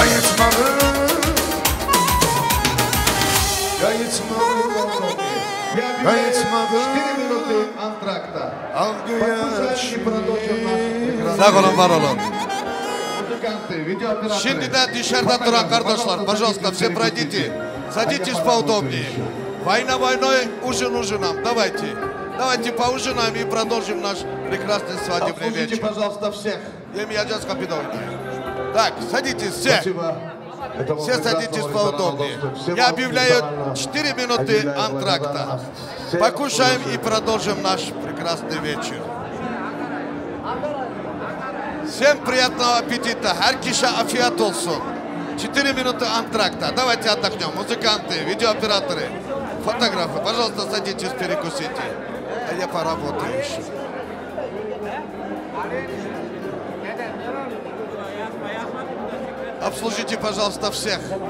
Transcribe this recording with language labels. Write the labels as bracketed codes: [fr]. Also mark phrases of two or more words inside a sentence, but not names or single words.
[tr] Kayıtmadı, kayıtmadı. Kayıtmadı. [ru] 4 minuty антракта. [tr] Al göğerçini. Sağ olun, var olun. Şimdi de dışarıda duran kardeşler, [ru] пожалуйста, все пройдите. Садитесь поудобнее. Война войной, ужин ужином. Давайте поужинаем и продолжим наш прекрасный свадебный вечер. Пожалуйста, всех. Емьяджас Капитоновна. Так, садитесь все. Все садитесь поудобнее. Я объявляю 4 минуты антракта. Покушаем и продолжим наш прекрасный вечер. Всем приятного аппетита. [tr] Herkese afiyet olsun. [ru] 4 минуты антракта. Давайте отдохнем. Музыканты, видеооператоры, фотографы, пожалуйста, садитесь, перекусите. А я поработаю еще. Обслужите, пожалуйста, всех.